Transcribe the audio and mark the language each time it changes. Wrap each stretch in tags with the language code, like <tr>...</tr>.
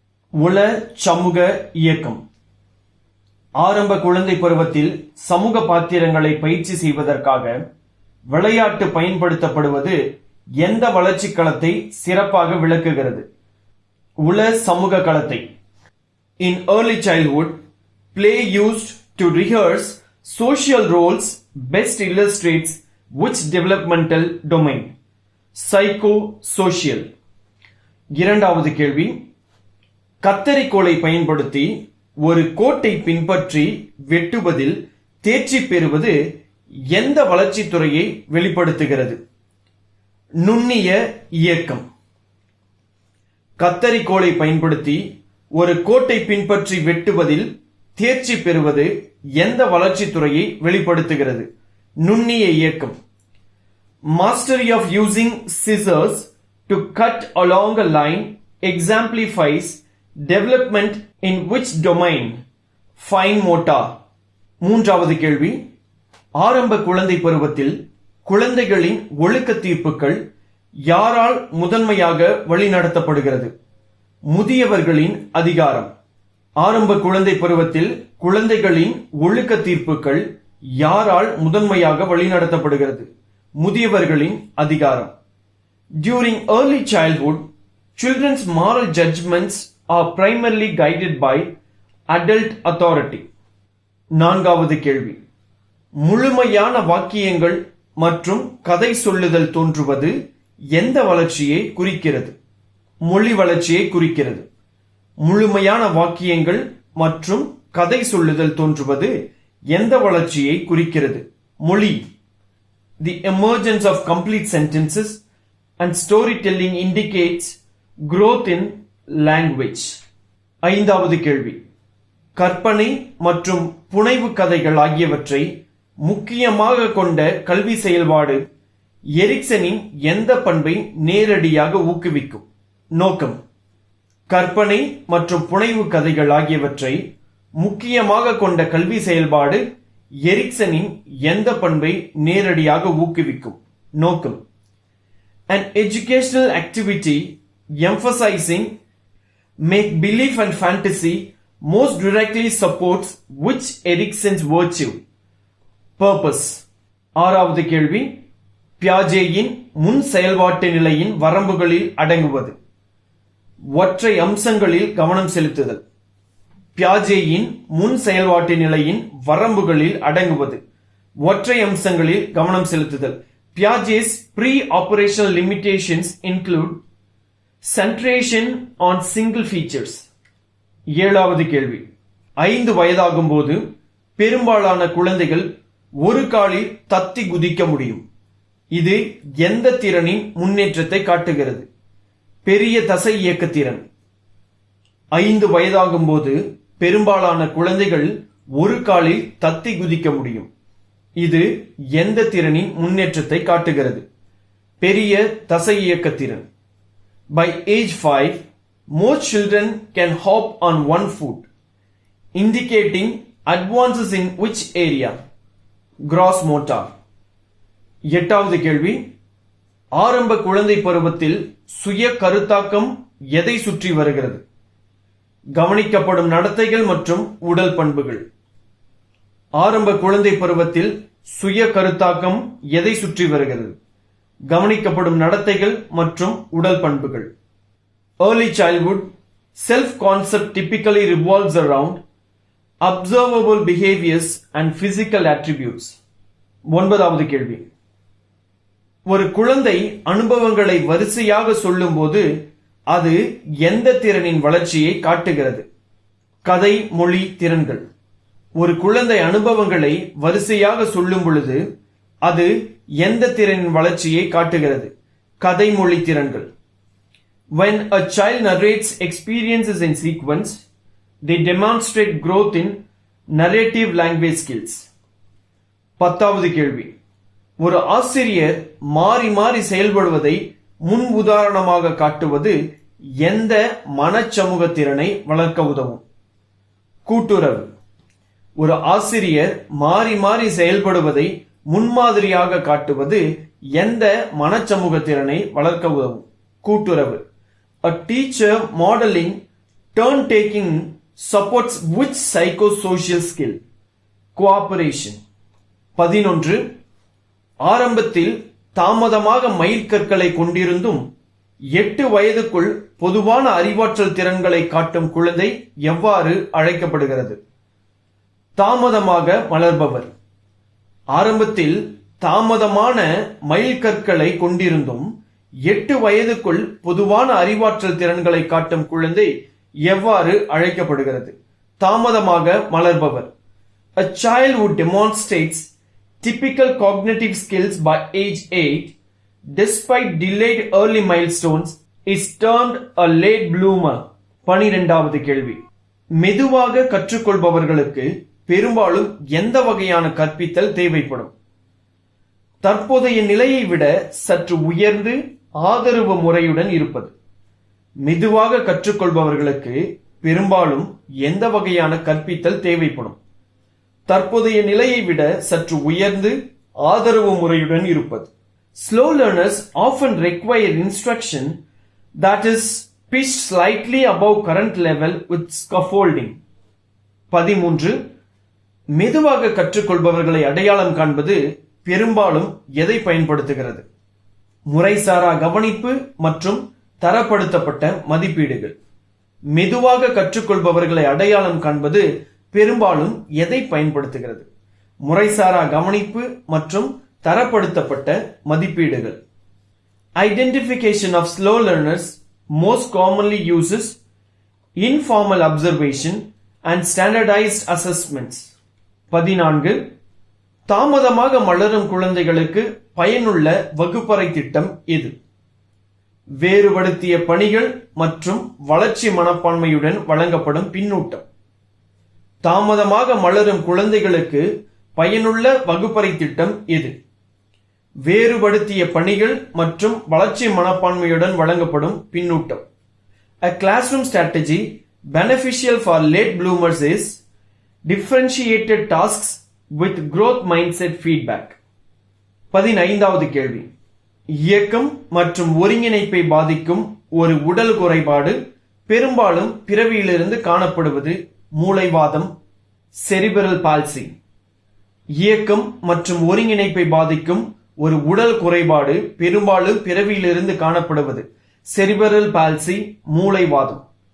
<ta>உள சமூக இயக்கம். ஆரம்ப குழந்தை பருவத்தில் சமூக பாத்திரங்களை பயிற்சி செய்வதற்காக விளையாட்டு பயன்படுத்தப்படுவது எந்த வளர்ச்சி களத்தை சிறப்பாக விளக்குகிறது? உள சமூக களத்தை.</ta> <en>In early childhood, play used to rehearse social roles best illustrates which developmental domain? Psycho-social.</en> <ta>இரண்டாவது கேள்வி, கத்தரிக்கோலை பயன்படுத்தி ஒரு கோட்டை பின்பற்றி வெட்டுவதில் தேர்ச்சி பெறுவது எந்த வளர்ச்சி துறையை வெளிப்படுத்துகிறது? நுண்ணிய இயக்கம். கத்தரிக்கோலை பயன்படுத்தி ஒரு கோட்டை பின்பற்றி வெட்டுவதில் தேர்ச்சி பெறுவது எந்த வளர்ச்சி துறையை வெளிப்படுத்துகிறது? நுண்ணிய இயக்கம்.</ta> <en>Mastery of using scissors to cut along a line exemplifies development in which domain? Fine motor.</en> <ta>மூன்றாவது கேள்வி, ஆரம்ப குழந்தை பருவத்தில் குழந்தைகளின் ஒழுக்க தீர்ப்புகள் யாரால் முதன்மையாக வழிநடத்தப்படுகிறது? முதியவர்களின் அதிகாரம். ஆரம்ப குழந்தை பருவத்தில் குழந்தைகளின் ஒழுக்க தீர்ப்புகள் யாரால் முதன்மையாக வழிநடத்தப்படுகிறது? முதியவர்களின் அதிகாரம்.</ta> <en>During early childhood, children's moral judgments are primarily guided by adult authority.</en> <ta>நான்காவது கேள்வி, முழுமையான வாக்கியங்கள் மற்றும் கதை சொல்லுதல் தோன்றுவது எந்த வளர்ச்சியை குறிக்கிறது? மொழி வளர்ச்சியை குறிக்கிறது. முழுமையான வாக்கியங்கள் மற்றும் கதை சொல்லுதல் தோன்றுவது எந்த வளர்ச்சியை குறிக்கிறது? மொழி.</ta> <en>The emergence of complete sentences and storytelling indicates growth in language.</en> <ta>ஐந்தாவது கேள்வி, கற்பனை மற்றும் புனைவு கதைகள் ஆகியவற்றை முக்கியமாக கொண்ட கல்வி செயல்பாடு எரிக்சனின் எந்த பண்பை நேரடியாக ஊக்குவிக்கும்? நோக்கம். கற்பனை மற்றும் புனைவு கதைகள் ஆகியவற்றை முக்கியமாக கொண்ட கல்வி செயல்பாடு எரிக்சனின் எந்த பண்பை நேரடியாக ஊக்குவிக்கும்? நோக்கம்.</ta> <en>An educational activity emphasizing make belief and fantasy most directly supports which Erikson's virtue? Purpose.</en> <ta>ஆறாவது கேள்வி, பியாஜேயின் முன் செயல்பாட்டு நிலையின் வரம்புகளில் அடங்குவது? ஒற்றை அம்சங்களில் கவனம் செலுத்துதல். பியாஜேயின் முன் செயல்பாட்டு நிலையின் வரம்புகளில் அடங்குவது ஒற்றை அம்சங்களில் கவனம் செலுத்துதல்.</ta> <en>Piaget's pre-operational limitations include centration on single features.</en> <ta>ஏழாவது கேள்வி, 5 வயதாகும் போது பெரும்பாலான குழந்தைகள் ஒரு காலில் தத்தி குதிக்க முடியும். இது எந்த திறனின் முன்னேற்றத்தை காட்டுகிறது? பெரிய தசை இயக்க திறன். 5 வயதாகும் போது பெரும்பாலான குழந்தைகள் ஒரு காலில் தத்தி குதிக்க முடியும். இது எந்த திறனின் முன்னேற்றத்தை காட்டுகிறது? பெரிய தசை இயக்க திறன்.</ta> <en>By age 5, most children can hop on one foot, indicating advances in which area? Gross motor.</en> <ta>எட்டாவது கேள்வி, ஆரம்ப குழந்தை பருவத்தில் சுய கருத்தாக்கம் எதை சுற்றி வருகிறது? கவனிக்கப்படும் நடத்தைகள் மற்றும் உடல் பண்புகள். ஆரம்ப குழந்தை பருவத்தில் சுய கருத்தாக்கம் எதை சுற்றி வருகிறது? கவனிக்கப்படும் நடத்தைகள் மற்றும் உடல் பண்புகள்.</ta> <en>Early childhood self-concept typically revolves around observable behaviors and physical attributes.</en> <ta>9வது கேள்வி. ஒரு குழந்தை அனுபவங்களை வரிசையாக சொல்லும்போது அது எந்த திறனின் வளர்ச்சியை காட்டுகிறது? கதை, மொழி திறன்கள். ஒரு குழந்தை அனுபவங்களை வரிசையாக சொல்லும் பொழுது அது எந்த திறனின் வளர்ச்சியை காட்டுகிறது? கதை, மொழி திறன்கள்.</ta> <en>When a child narrates experiences in sequence, they demonstrate growth in narrative language skills.</en> <ta>10வது கேள்வி. ஒரு ஆசிரியர் மாறி மாறி செயல்படுவதை முன் உதாரணமாக காட்டுவது எந்த மனச்சமூக திறனை வளர்க்க உதவும்? கூட்டுறவு. ஒரு ஆசிரியர் மாறி மாறி செயல்படுவதை முன்மாதிரியாக காட்டுவது எந்த மனச்சமூக திறனை வளர்க்க உதவும்? கூட்டுறவு.</ta> <en>A teacher modeling turn-taking supports which psychosocial skill? Cooperation. 11.</en> <ta>ஆரம்பத்தில் தாமதமாக மைல்கற்களை கொண்டிருந்தும் 8 வயதுக்குள் பொதுவான அறிவாற்றல் திறன்களை காட்டும் குழந்தை எவ்வாறு அழைக்கப்படுகிறது? தாமதமாக மலர்பவர். ஆரம்பத்தில் தாமதமான மைல்கற்களை கொண்டிருந்தும் 8 வயதுக்குள் பொதுவான அறிவாற்றல் திறன்களை காட்டும் குழந்தை எவ்வாறு அழைக்கப்படுகிறது? தாமதமாக மலர்பவர்.</ta> <en>A child who demonstrates typical cognitive skills by age 8 despite delayed early milestones is termed a late bloomer.</en> <ta>12வது கேள்வி. மெதுவாக கற்றுக்கொள்பவர்களுக்கு பெரும்பாலும் எந்த வகையான கற்பித்தல் தேவைப்படும்? தற்போதைய நிலையை விட சற்று உயர்ந்து ஆதரவு முறையுடன் இருப்பது. மெதுவாக கற்றுக்கொள்பவர்களுக்கு பெரும்பாலும் எந்த வகையான கற்பித்தல் தேவைப்படும்? தற்போதைய நிலையை விட சற்று உயர்ந்து ஆதரவு முறையுடன் இருப்பது.</ta> <en>Slow learners often require instruction that is pitched slightly above current level with scaffolding. 13.</en> <ta>மெதுவாக கற்றுக்கொள்பவர்களை அடையாளம் காண்பது பெரும்பாலும் எதை பயன்படுத்துகிறது? முறைசாரா கவனிப்பு மற்றும் தரப்படுத்தப்பட்ட மதிப்பீடுகள். மெதுவாக கற்றுக்கொள்பவர்களை அடையாளம் காண்பது பெரும்பாலும் எதை பயன்படுத்துகிறது? முறைசாரா கவனிப்பு மற்றும் தரப்படுத்தப்பட்ட மதிப்பீடுகள்.</ta> <en>Identification of slow learners most commonly uses informal observation and standardized assessments. 14.</en> <ta>தாமதமாக மலரும் குழந்தைகளுக்கு பயனுள்ள வகுப்பறை திட்டம் எது? வேறுபடுத்திய பணிகள் மற்றும் வளர்ச்சி மனப்பான்மையுடன் வழங்கப்படும் பின்னூட்டம். தாமதமாக மலரும் குழந்தைகளுக்கு பயனுள்ள வகுப்பறை திட்டம் எது? வேறுபடுத்திய பணிகள் மற்றும் வளர்ச்சி மனப்பான்மையுடன் வழங்கப்படும் பின்னூட்டம்.</ta> <en>A classroom strategy beneficial for late bloomers is differentiated tasks with growth mindset feedback.</en> <ta>15வது கேள்வி. இயக்கம் மற்றும் ஒருங்கிணைப்பை பாதிக்கும் ஒரு உடல் குறைபாடு பெரும்பாலும் பிறவியிலிருந்து காணப்படுவது மூளைவாதம், செரிபிரல் பால்சி. இயக்கம் மற்றும் ஒருங்கிணைப்பை பாதிக்கும் ஒரு உடல் குறைபாடு பெரும்பாலும் பிறவியிலிருந்து காணப்படுவது செரிபிரல் பால்சி, மூளைவாதம்.</ta>